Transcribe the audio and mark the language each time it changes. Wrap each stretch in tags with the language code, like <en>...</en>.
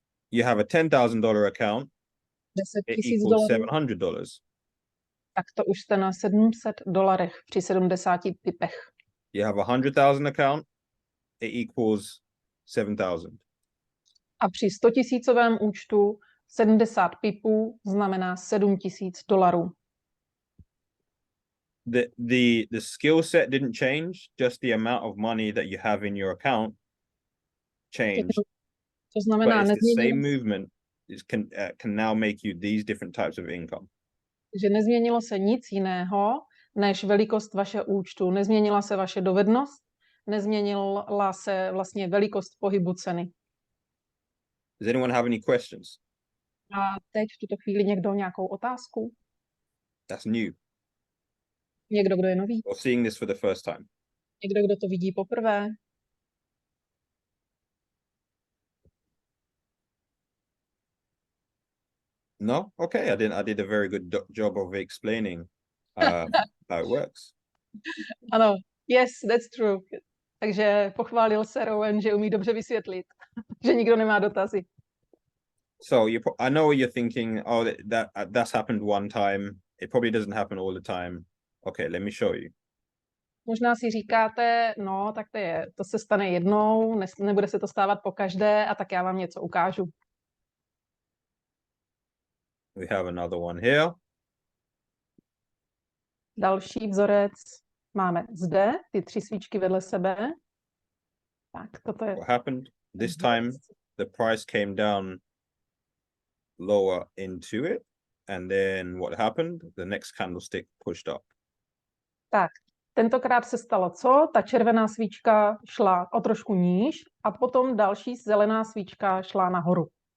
<en>You have a $10,000 account, it equals $10 000, $700.</en> <cs>tak to už jste na $700 při 70 pipech.</cs> <en>You have a 100,000 account, it equals 7,000.</en> <cs>A při 100 000 účtu 70 pipů znamená $7,000.</cs> <en>The skill set didn't change, just the amount of money that you have in your account changed.</en> <cs>To znamená,</cs> <en>but it's the same movement can now make you these different types of income.</en> <cs>že nezměnilo se nic jiného, než velikost vašeho účtu. Nezměnila se vaše dovednost, nezměnila se vlastně velikost pohybu ceny.</cs> <en>Does anyone have any questions?</en> <cs>A teď v tuto chvíli někdo nějakou otázku?</cs> <en>That's new.</en> <cs>Někdo, kdo je nový?</cs> <en>Or seeing this for the first time?</en> <cs>Někdo, kdo to vidí poprvé?</cs> <en>No? Okay, I did a very good job of explaining how it works.</en> <cs>Ano,</cs> <en>yes, that's true.</en> <cs>Takže pochválil se Rowan, že umí dobře vysvětlit, že nikdo nemá dotazy.</cs> <en>So I know what you're thinking, oh, that's happened one time. It probably doesn't happen all the time. Okay, let me show you.</en> <cs>Možná si říkáte, no, tak to se stane jednou, nebude se to stávat pokaždé, a tak já vám něco ukážu.</cs> <en>We have another one here.</en> <cs>Další vzorec máme zde, ty 3 svíčky vedle sebe. Tak, toto je...</cs> <en>What happened? This time the price came down lower into it. and then what happened? The next candlestick pushed up.</en> <cs>Tak, tentokrát se stalo co? Ta červená svíčka šla o trošku níž a potom další zelená svíčka šla nahoru.</cs>